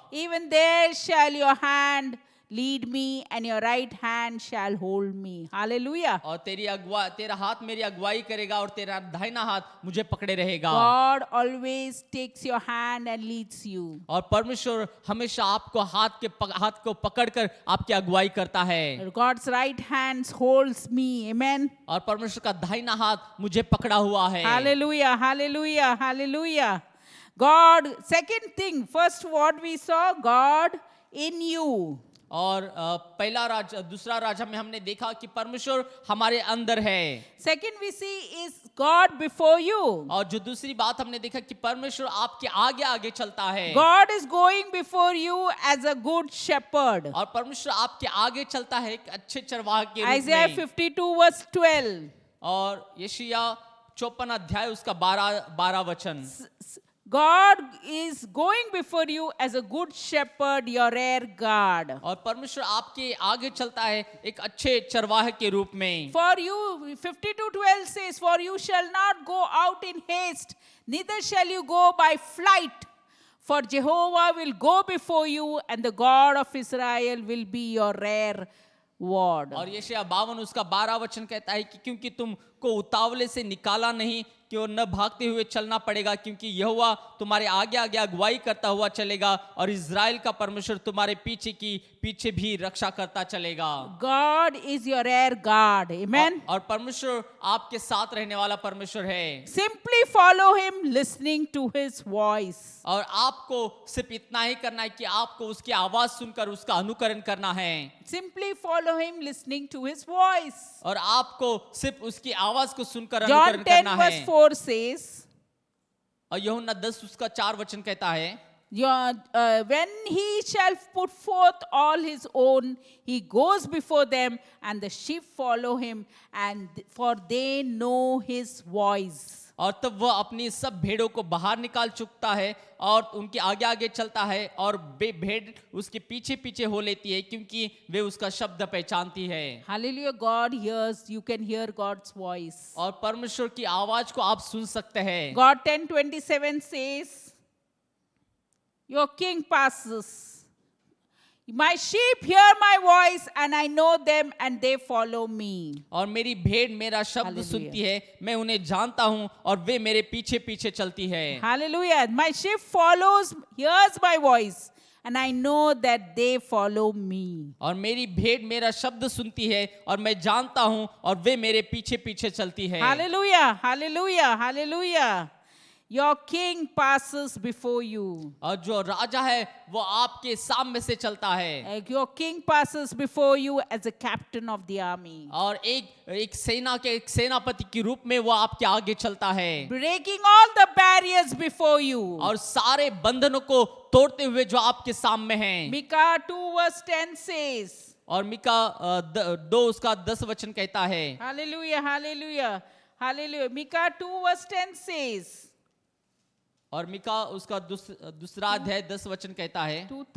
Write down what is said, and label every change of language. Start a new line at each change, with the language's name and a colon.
English: Even there shall your hand lead me and your right hand shall hold me. Hallelujah.
Hindi: और तेरा हाथ मेरी अगुवाई करेगा और तेरा दाहिना हाथ मुझे पकड़े रहेगा।
English: God always takes your hand and leads you.
Hindi: और परमेश्वर हमेशा आपको हाथ को पकड़कर आपकी अगुवाई करता है।
English: God's right hand holds me. Amen.
Hindi: और परमेश्वर का दाहिना हाथ मुझे पकड़ा हुआ है।
English: Hallelujah, hallelujah, hallelujah. God, second thing, first what we saw, God in you.
Hindi: और दूसरा राजा में हमने देखा कि परमेश्वर हमारे अंदर है।
English: Second we see is God before you.
Hindi: और जो दूसरी बात हमने देखा कि परमेश्वर आपके आगे आगे चलता है।
English: God is going before you as a good shepherd.
Hindi: और परमेश्वर आपके आगे चलता है एक अच्छे चरवाह के रूप
English: Isaiah
Hindi: में।
English: 52 verse 12.
Hindi: और यशायाह 54 अध्याय उसका 12 वचन।
English: God is going before you as a good shepherd, your rear guard.
Hindi: और परमेश्वर आपके आगे चलता है एक अच्छे चरवाहे के रूप में।
English: For you, 52:12 says, for you shall not go out in haste, neither shall you go by flight. For Jehovah will go before you, and the God of Israel will be your rear ward.
Hindi: और यशायाह 52 उसका 12 वचन कहता है कि क्योंकि तुमको उतावले से निकाला नहीं कि और न भागते हुए चलना पड़ेगा, क्योंकि यहोवा तुम्हारे आगे आगे अगुवाई करता हुआ चलेगा और इज़राइल का परमेश्वर तुम्हारे पीछे भी रक्षा करता चलेगा।
English: God is your rear guard. Amen.
Hindi: और परमेश्वर आपके साथ रहने वाला परमेश्वर है।
English: Simply follow him, listening to his voice.
Hindi: और आपको सिर्फ इतना ही करना है कि आपको उसकी आवाज सुनकर उसका अनुकरण करना है।
English: Simply follow him, listening to his voice.
Hindi: और आपको सिर्फ उसकी आवाज को सुनकर
English: John
Hindi: अनुकरण
English: 10
Hindi: करना
English: verse
Hindi: है।
English: 4 says,
Hindi: और यूहन्ना 10 उसका 4 वचन कहता है,
English: when he shall put forth all his own, he goes before them, and the sheep follow him, and for they know his voice.
Hindi: और तब वह अपनी सब भेड़ों को बाहर निकाल चुकता है और उनके आगे आगे चलता है और भेड़ उसके पीछे पीछे हो लेती है, क्योंकि वे उसका शब्द पहचानती है।
English: Hallelujah, God hears, you can hear God's voice.
Hindi: और परमेश्वर की आवाज को आप सुन सकते हैं।
English: God 10:27 says, your king passes. My sheep hear my voice, and I know them, and they follow me.
Hindi: और मेरी भेड़ मेरा शब्द
English: Hallelujah.
Hindi: सुनती है, मैं उन्हें जानता हूँ और वे मेरे पीछे पीछे चलती है।
English: Hallelujah. My sheep hears my voice, and I know that they follow me.
Hindi: और मेरी भेड़ मेरा शब्द सुनती है और मैं जानता हूँ और वे मेरे पीछे पीछे चलती है।
English: Hallelujah. Hallelujah. Hallelujah. Your king passes before you.
Hindi: और जो राजा है वो आपके सामने से चलता है।
English: Your king passes before you as a captain of the army.
Hindi: और एक सेनापति के रूप में वो आपके आगे चलता है।
English: Breaking all the barriers before you.
Hindi: और सारे बंधनों को तोड़ते हुए जो आपके सामने हैं।
English: Micah 2 verse 10 says.
Hindi: और मिका 2 उसका 10 वचन कहता है।
English: Hallelujah, hallelujah, hallelujah. Micah 2 verse 10 says.
Hindi: और मिका उसका दूसरा अध्याय 10 वचन कहता है।